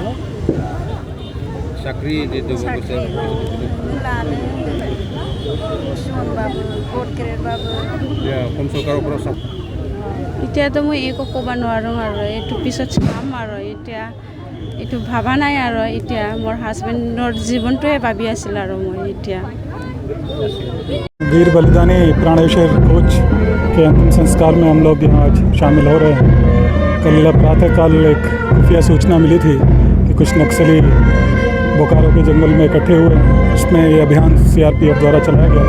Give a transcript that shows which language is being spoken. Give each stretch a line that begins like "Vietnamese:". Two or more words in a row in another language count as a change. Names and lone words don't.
Assamese: চাকৰি অসম চৰকাৰৰ পৰা এতিয়াতো মই একো ক'ব নোৱাৰোঁ আৰু এইটো পিছত চাম আৰু এতিয়া এইটো ভাবা নাই আৰু এতিয়া মোৰ হাজবেণ্ডৰ জীৱনটোৱে ভাবি আছিল আৰু মই এতিয়া।
Hindi: वीर बलिदानी प्राणेश्वर कोच के अंतिम संस्कार में हम लोग यहाँ आज शामिल हो रहे हैं। कल प्रातःकाल एक खुफिया सूचना मिली थी कि कुछ नक्सली बोकारो के जंगल में इकट्ठे हुए हैं। इसमें ये अभियान CRPF द्वारा चलाया गया था।